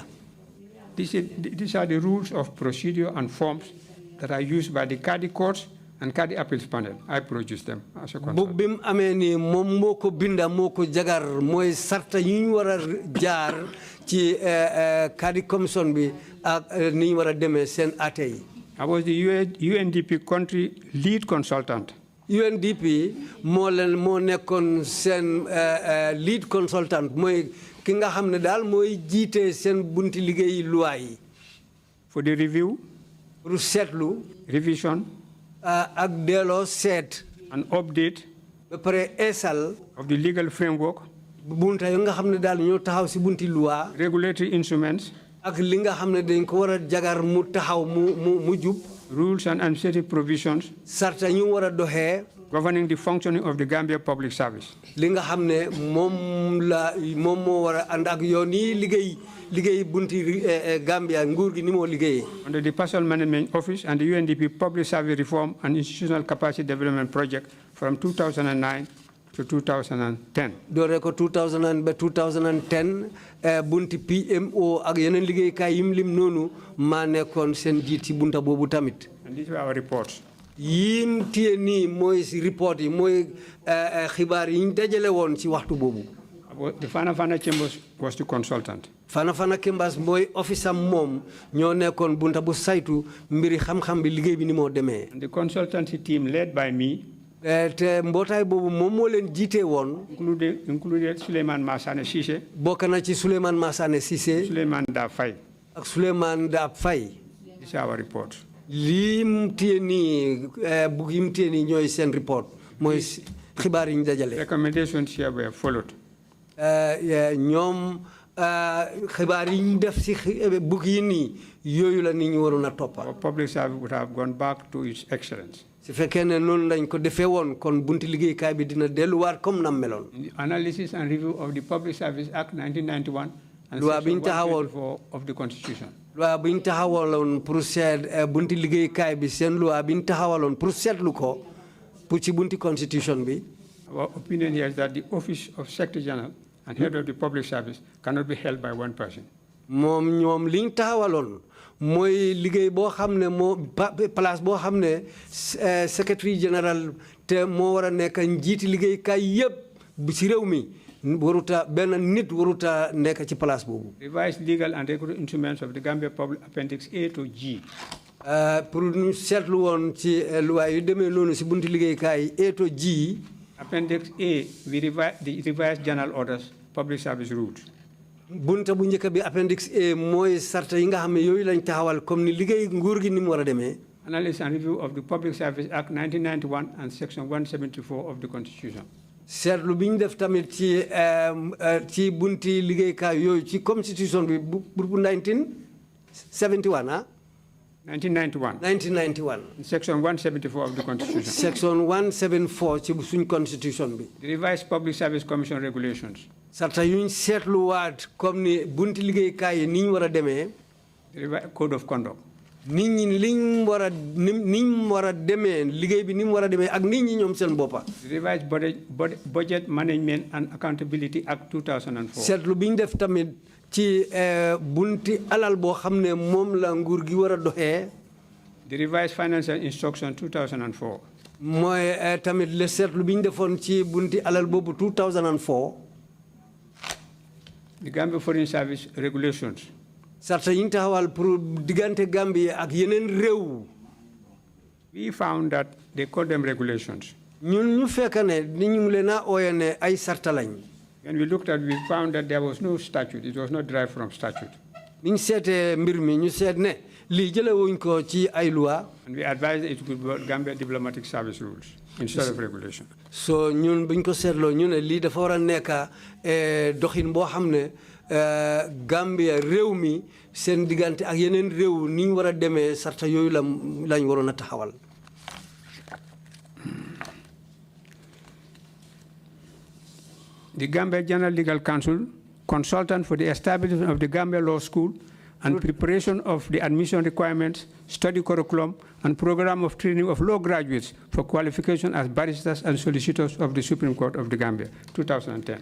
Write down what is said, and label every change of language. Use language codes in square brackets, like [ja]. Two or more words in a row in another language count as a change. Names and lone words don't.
[en] These are the rules of procedure and forms that are used by the Kadi Courts and Kadi Appeals Panel. I produced them as a consultant. [wo] bu bim amee ni moom moo ko binda moo ko jagar mooy sarta yi ñu war a jaar ci Kadi commission bi ak ni ñu war a demee seen ate yi. [en] I was the UNDP country lead consultant. [wo] UNDP moo nekkoon seen [en] lead consultant [wo] mooy ki nga xam ne daal mooy jiite seen bunti liggéey luwaay yi. [en] For the review. [wo] pour seetlu. [en] Revision. [wo] ak delloo seet. [en] An update. [wo] ba pare eesal. [en] of the legal framework. [wo] bunta yu nga xam ne daal ñoo taxaw si bunti loi. [en] Regulatory instruments. [wo] ak li nga xam ne dañ ko war a jagar mu taxaw mu jub. [en] Rules and administrative provisions. [wo] sarta ñu war a doxee. [en] Governing the functioning of the Gambia Public Service. [wo] li nga xam ne moom moo war a ànd ak yoon yi liggéey bunti Gambia nguur gi ni moo liggéeyee. [en] Under the Personal Management Office and the UNDP Public Service Reform and Institutional Capacity Development Project from 2009 to 2010. [wo] doore ko 2000 ba 2010 bunti PMO ak yeneen liggéeykaay yim lim noonu maa nekkoon seen jiit ci bunta boobu tamit. [en] And these were our reports. [wo] yim téye nii mooy si report yi mooy xibaar yi ñu dajale woon ci waxtu boobu. [en] The Fana Chambers was the consultant. [wo] Fana Chambers mooy office am moom ñoo nekkoon bunta bu saytu mbiri xam-xam bi liggéey bi ni moo demee. [en] The consultancy team led by me. [wo] te mbootaay boobu moom moo leen jiite woon. [en] included Suleiman Massane Cissé. [wo] bokk na ci Suleiman Massane Cissé. [en] Suleiman Daab Faye. [wo] ak Suleiman Daab Faye. [en] This is our report. [wo] lim téye nii bugg yim téye nii ñooy seen report mooy xibaar yi ñu dajale. [en] Recommendations here were followed. [wo] ñoom xibaar yi ñu def si bugg yi nii yooyu la nit ñi waroon a toppa. [en] Our public service would have gone back to its excellence. [wo] su fekkee ne noonu lañ ko defee woon kon bunti liggéeykaay bi dina delluwaat comme nam meloon. [en] Analysis and review of the Public Service Act 1991 and [wo] loi [en] Section 124 of the Constitution. [wo] loi bi ñu taxawaloon pour seet bunti liggéeykaay bi seen loi bi ñu taxawaloon pour seetlu ko pour ci bunti constitution bi. [en] Our opinion here is that the office of Secretary General and head of the public service cannot be held by one person. [wo] moom ñoom li ñu taxawaloon mooy liggéey boo xam ne moo place boo xam ne [fr] secrétaire général [wo] te moo war a nekk njiiti liggéeykaay yëpp bu ci réew mi waruta benn nit waruta nekk ci place boobu. [en] Revised legal and regulatory instruments of the Gambia Public Appendix A to G. [wo] pour ñu seetlu woon ci loi yu demee noonu si bunti liggéeykaay [en] A to G. Appendix A, the revised general orders, public service rules. [wo] bunta bu njëkk bi appendix A mooy sarta yi nga xam ne yooyu lañ taxawal comme ni liggéey nguur gi ni mu war a demee. [en] Analysis and review of the Public Service Act 1991 and Section 174 of the Constitution. [wo] seetlu bi ñu def tamit ci bunti liggéeykaay yooyu ci constitution bi bu 1971 ah. [en] 1991. [wo] 1991. [en] Section 174 of the Constitution. [wo] Section 174 ci suñ constitution bi. [en] The revised Public Service Commission regulations. [wo] sarta yuñ seetluwaat comme ni bunti liggéeykaay yi ni ñu war a demee. [en] The revised Code of Conduct. [wo] nit ñi liñ war a niñ war a demee liggéey bi ni mu war a demee ak nit ñi ñoom seen boppa. [en] The revised Budget Management and Accountability Act 2004. [wo] seetlu bi ñu def tamit ci bunti alal boo xam ne moom la nguur gi war a doxee. [en] The revised Financial Instruction 2004. [wo] mooy tamit le seetlu bi ñu defoon ci bunti alal boobu 2004. [en] The Gambia Foreign Service regulations. [wo] sarta yi ñu taxawal pour diggante Gambie ak yeneen réew. [en] We found that they call them regulations. [wo] ñun ñu fekk ne ni ñu leen a ooyee ne ay sarta lañ. [en] When we looked at, we found that there was no statute. It was not derived from statute. [wo] ni ñu seetee mbir mi ñu seet ne lii jële wuñ ko ci ay loi. [en] And we advised it could be Gambia Diplomatic Service rules instead of regulation. [wo] so ñun buñ ko seetloo ñu ne lii dafa war a nekk doxin boo xam ne Gambia réew mi seen diggante ak yeneen réew ni ñu war a demee sarta yooyu lañ waroon a taxawal. [en] The Gambia General Legal Counsel, consultant for the establishment of the Gambia Law School and preparation of the admission requirements, study curriculum, and program of training of law graduates for qualification as barristers and solicitors of the Supreme Court of the Gambia, 2010.